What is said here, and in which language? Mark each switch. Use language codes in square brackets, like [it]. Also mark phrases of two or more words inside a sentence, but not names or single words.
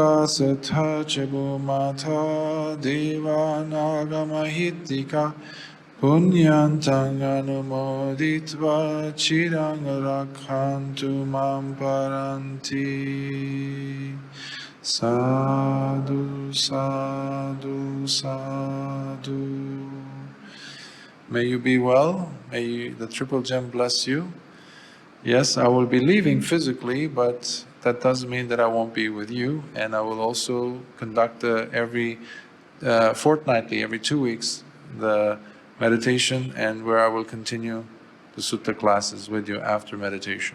[pi] Akasatha chabumata devanagamahiddika Punyantang anumoditva chirang rakhantu mam paranti. Sadhu, sadhu, sadhu. [en] May you be well. May the Triple Gem bless you. Yes, I will be leaving physically, but that doesn't mean that I won't be with you. And I will also conduct every fortnightly, every 2 weeks, the meditation, and where I will continue the sutta classes with you after meditation.